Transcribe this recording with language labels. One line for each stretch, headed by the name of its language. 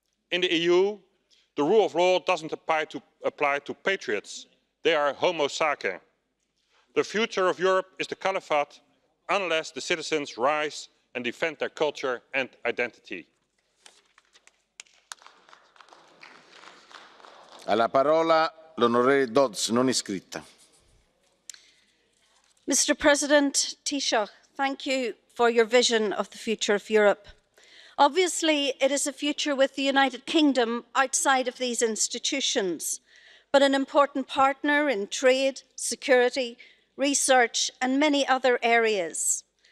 English: In the EU, the rule of law doesn't apply to patriots. They are homo sacer. The future of Europe is the caliphate unless the citizens rise and defend their culture and identity.
Italian: Ha parola l'onorevole Dodds, non iscritta.
English: Mr. President Taoiseach, thank you for your vision of the future of Europe. Obviously, it is a future with the United Kingdom outside of these institutions, but an important partner in trade, security, research and many other areas.